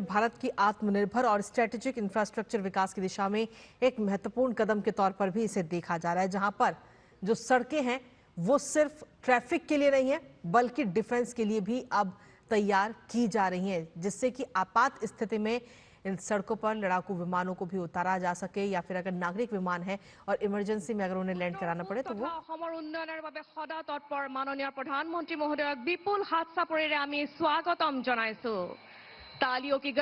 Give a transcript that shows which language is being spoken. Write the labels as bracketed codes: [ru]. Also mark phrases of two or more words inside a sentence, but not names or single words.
[hi] भारत की आत्मनिर्भर और स्ट्रेटेजिक इंफ्रास्ट्रक्चर विकास की दिशा में एक महत्वपूर्ण कदम के तौर पर भी इसे देखा जा रहा है, जहां पर जो सड़कें हैं वो सिर्फ ट्रैफिक के लिए नहीं है बल्कि डिफेंस के लिए भी अब तैयार की जा रही हैं, जिससे कि आपात स्थिति में इन सड़कों पर लड़ाकू विमानों को भी उतारा जा सके, या फिर अगर नागरिक विमान है और इमरजेंसी में अगर उन्हें लैंड कराना पड़े तो वो [as] उन्नयनेर বাবে সদা তৎপৰ মাননীয় প্ৰধানমন্ত্ৰী মহোদয়ক বিপুল হাত চাপৰিৰে আমি স্বাগতম জনাইছো। [hi] तालियों की